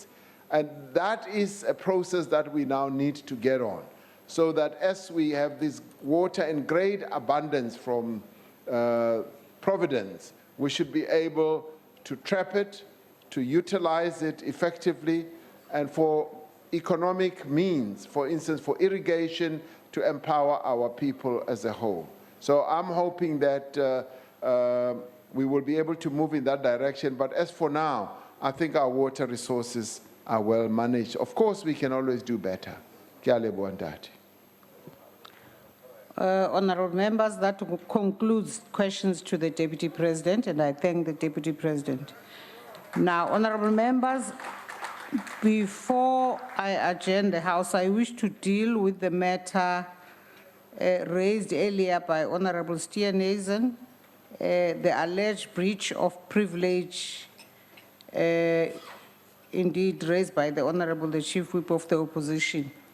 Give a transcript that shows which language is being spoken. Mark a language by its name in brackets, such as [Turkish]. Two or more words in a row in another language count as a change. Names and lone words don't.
[English] And that is a process that we now need to get on, so that as we have this water in great abundance from Providence, we should be able to trap it, to utilize it effectively, and for economic means, for instance, for irrigation, to empower our people as a whole. So I'm hoping that we will be able to move in that direction. But as for now, I think our water resources are well managed. Of course, we can always do better. [Southern Sotho] Ke a leboha ntate. [English] Honourable members, that concludes questions to the Deputy President, and I thank the Deputy President. Now, honourable members, before I adjourn the House, I wish to deal with the matter raised earlier by Honourable Steenhuisen, the alleged breach of privilege, indeed raised by the Honourable the Chief Whip of the Opposition.